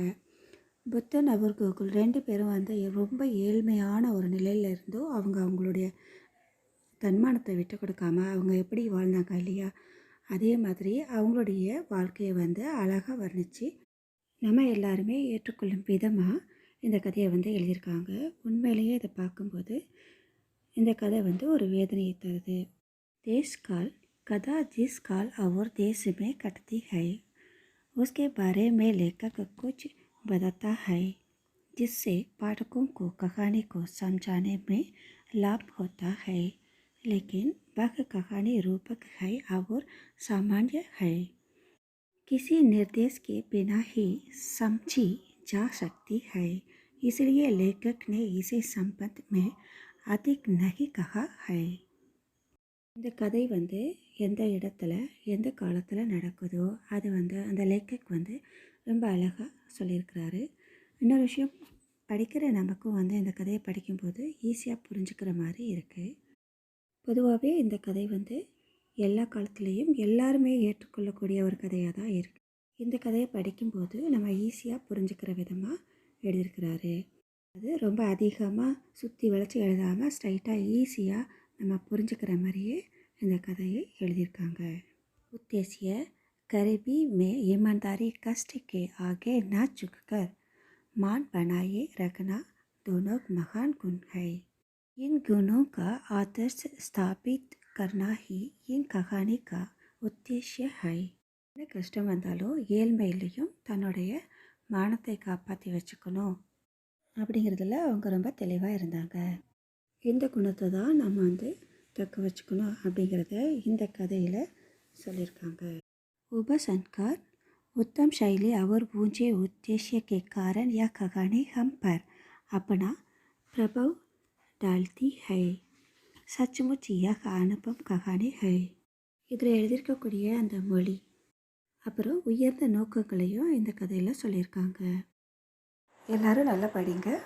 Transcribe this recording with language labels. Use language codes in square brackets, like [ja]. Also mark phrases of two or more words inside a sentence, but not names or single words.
[ta] புத்தன் அவர் கோகுல் 2 பேரும் வந்து ரொம்ப ஏழ்மையான ஒரு நிலையில் இருந்தோ அவங்களுடைய தன்மானத்தை விட்டு கொடுக்காம அவங்க எப்படி வாழ்ந்தாங்க இல்லையா, அதே மாதிரி அவங்களுடைய வாழ்க்கையை வந்து அழகாக வர்ணித்து நம்ம எல்லாருமே ஏற்றுக்கொள்ளும் விதமாக இந்த கதையை வந்து எழுதியிருக்காங்க. உண்மையிலேயே இதை பார்க்கும்போது இந்த கதை வந்து ஒரு வேதனையை தருது. [hi] देश काल कथा जिस काल और देश में कटती है उसके बारे में लेखक कुछ बताता है, जिससे पाठकों को कहानी को समझाने में लाभ होता है. लेकिन वह कहानी रूपक है और सामान्य है, किसी निर्देश के बिना ही समझी जा सकती है. इसलिए लेखक ने इसे संबंध में अधिक नहीं कहा है. [ta] இந்த கதை வந்து எந்த இடத்துல எந்த காலத்தில் நடக்குதோ அது வந்து அந்த லேக்கக் வந்து ரொம்ப அழகாக சொல்லியிருக்கிறாரு. இன்னொரு விஷயம், படிக்கிற நமக்கும் வந்து இந்த கதையை படிக்கும்போது ஈஸியாக புரிஞ்சுக்கிற மாதிரி இருக்குது. பொதுவாகவே இந்த கதை வந்து எல்லா காலத்துலேயும் எல்லாருமே ஏற்றுக்கொள்ளக்கூடிய ஒரு கதையாக தான் இருக்குது. இந்த கதையை படிக்கும்போது நம்ம ஈஸியாக புரிஞ்சுக்கிற விதமாக எழுதியிருக்கிறாரு. அது ரொம்ப அதிகமாக சுற்றி வளைச்சி எழுதாமல் ஸ்ட்ரைட்டாக ஈஸியாக நம்ம புரிஞ்சுக்கிற மாதிரியே இந்த கதையை எழுதியிருக்காங்க. [hi] उद्देश्य गरीबी में ईमानदारी कष्ट के आगे न झुककर मान बनाए रखना दोनों महान गुण है. इन गुणों का आदर्श स्थापित करना ही इन कहानी का उद्देश्य है. [ta] என்ன கஷ்டம் வந்தாலும் ஏழ்மையிலையும் தன்னுடைய மானத்தை காப்பாற்றி வச்சுக்கணும் அப்படிங்கிறதுல அவங்க ரொம்ப தெளிவாக இருந்தாங்க. இந்த குணத்தை தான் நம்ம வந்து தக்க வச்சுக்கணும் அப்படிங்கிறத இந்த கதையில் சொல்லியிருக்காங்க. [hi] उपसंस्कार उत्तम शैली और ऊंचे उद्देश्य के कारण यह कहानी हम पर अपना प्रभाव डालती है. सचमुच यह अनुभव कहानी है. [ta] இதில் எழுதியிருக்கக்கூடிய அந்த மொழி அப்புறம் உயர்ந்த நோக்கங்களையும் இந்த கதையில் சொல்லியிருக்காங்க. எல்லோரும் நல்லா படிங்க.